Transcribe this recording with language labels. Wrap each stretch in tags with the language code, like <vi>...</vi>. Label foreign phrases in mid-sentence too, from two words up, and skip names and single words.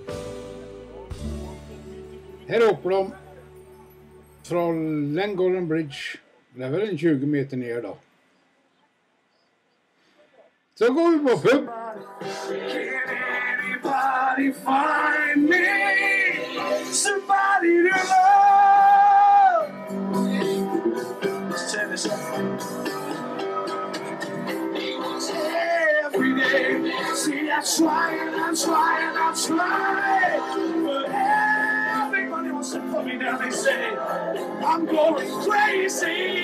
<no>Her hopper de fra Llangollen Bridge, det er vel en 20 meter ned da. Så går vi på pub.</no> <en>Can anybody find me? Somebody to love. Every day, see I'm trying, but everybody wants to put me down, they say I'm going crazy.</en>